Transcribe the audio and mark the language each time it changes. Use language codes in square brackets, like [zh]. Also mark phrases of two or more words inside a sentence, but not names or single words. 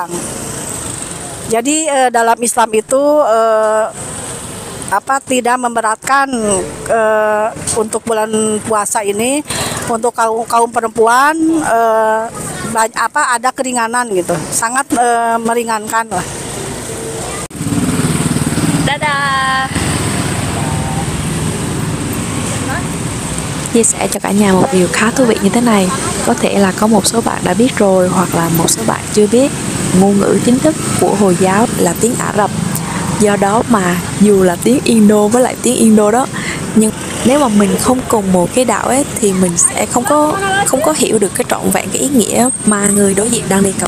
[id] Jadi dalam Islam itu tidak memberatkan untuk bulan puasa ini. Untuk kaum perempuan ada keringanan gitu, sangat meringankan lah. Dadah. [vi] Chia sẻ cho cả nhà một điều khá thú vị như thế này. Có thể là có một số bạn đã biết rồi, hoặc là một số bạn chưa biết. Ngôn ngữ chính thức của Hồi giáo là tiếng Ả Rập. Do đó mà dù là tiếng Indo với lại tiếng Indo đó, nhưng nếu mà mình không cùng một cái đạo ấy thì mình sẽ không có hiểu được cái trọn vẹn cái ý nghĩa mà người đối diện đang đề cập.